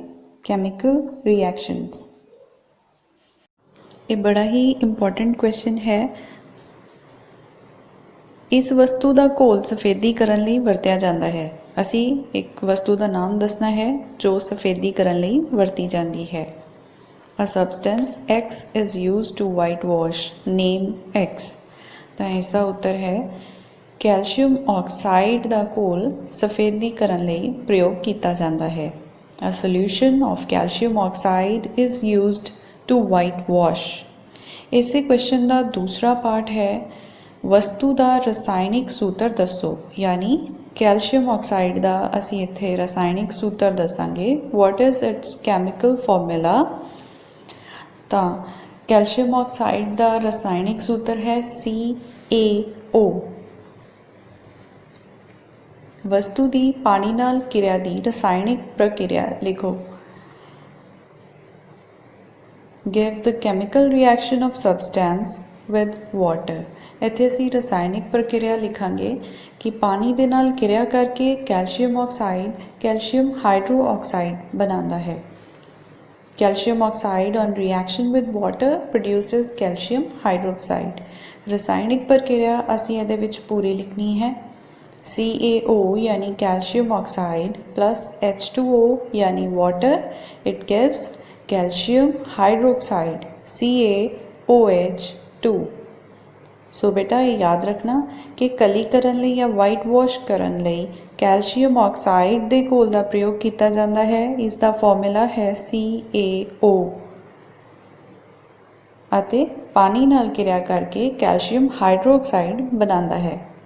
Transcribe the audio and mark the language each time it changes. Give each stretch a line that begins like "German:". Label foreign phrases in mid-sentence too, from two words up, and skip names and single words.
English: chemical reactions.
Punjabi: ਇਹ ਬੜਾ ਹੀ
English: important question
Punjabi: ਹੈ। ਇਸ ਵਸਤੂ ਦਾ ਘੋਲ ਸਫੇਦੀ ਕਰਨ ਲਈ ਵਰਤਿਆ ਜਾਂਦਾ ਹੈ। ਅਸੀਂ ਇੱਕ ਵਸਤੂ ਦਾ ਨਾਮ ਦੱਸਣਾ ਹੈ ਜੋ ਸਫੇਦੀ ਕਰਨ ਲਈ ਵਰਤੀ ਜਾਂਦੀ ਹੈ।
English: A substance X is used to whitewash. Name X.
Punjabi: ਤਾਂ ਇਸ ਦਾ ਉੱਤਰ ਹੈ
English: calcium oxide
Punjabi: ਦਾ ਘੋਲ ਸਫੇਦੀ ਕਰਨ ਲਈ ਪ੍ਰਯੋਗ ਕੀਤਾ ਜਾਂਦਾ ਹੈ।
English: A solution of calcium oxide is used to whitewash.
Punjabi: ਇਸੇ ਕੁਐਸਚਨ ਦਾ ਦੂਸਰਾ ਪਾਰਟ ਹੈ ਵਸਤੂ ਦਾ ਰਸਾਇਣਿਕ ਸੂਤਰ ਦੱਸੋ, ਯਾਨੀ
English: calcium oxide
Punjabi: ਦਾ ਅਸੀਂ ਇੱਥੇ ਰਸਾਇਣਿਕ ਸੂਤਰ ਦੱਸਾਂਗੇ।
English: What is its chemical formula?
Punjabi: ਤਾਂ
English: calcium oxide
Punjabi: ਦਾ ਰਸਾਇਣਿਕ ਸੂਤਰ ਹੈ CaO। ਵਸਤੂ ਦੀ ਪਾਣੀ ਨਾਲ ਕਿਰਿਆ ਦੀ ਰਸਾਇਣਿਕ ਪ੍ਰਕਿਰਿਆ ਲਿਖੋ।
English: Give the chemical reaction of substance with water.
Punjabi: ਇੱਥੇ ਅਸੀਂ ਰਸਾਇਣਿਕ ਪ੍ਰਕਿਰਿਆ ਲਿਖਾਂਗੇ ਕਿ ਪਾਣੀ ਦੇ ਨਾਲ ਕਿਰਿਆ ਕਰਕੇ
English: calcium oxide calcium hydroxide
Punjabi: ਬਣਾਉਂਦਾ ਹੈ।
English: Calcium oxide on reaction with water produces calcium hydroxide.
Punjabi: ਰਸਾਇਣਿਕ ਪ੍ਰਕਿਰਿਆ ਅਸੀਂ ਇਹਦੇ ਵਿੱਚ ਪੂਰੀ ਲਿਖਣੀ ਹੈ।
English: CaO यानी calcium oxide plus H2O यानी water, it gives calcium hydroxide CaOH2।
Punjabi: ਸੋ ਬੇਟਾ ਇਹ ਯਾਦ ਰੱਖਣਾ ਕਿ ਕਲੀਕਰਨ ਲਈ ਜਾਂ
English: white wash
Punjabi: ਕਰਨ ਲਈ
English: calcium oxide
Punjabi: ਦੇ ਘੋਲ ਦਾ ਪ੍ਰਯੋਗ ਕੀਤਾ ਜਾਂਦਾ ਹੈ। ਇਸ ਦਾ ਫਾਰਮੂਲਾ ਹੈ CaO ਅਤੇ ਪਾਣੀ ਨਾਲ ਕਿਰਿਆ ਕਰਕੇ
English: calcium hydroxide
Punjabi: ਬਣਾਉਂਦਾ ਹੈ।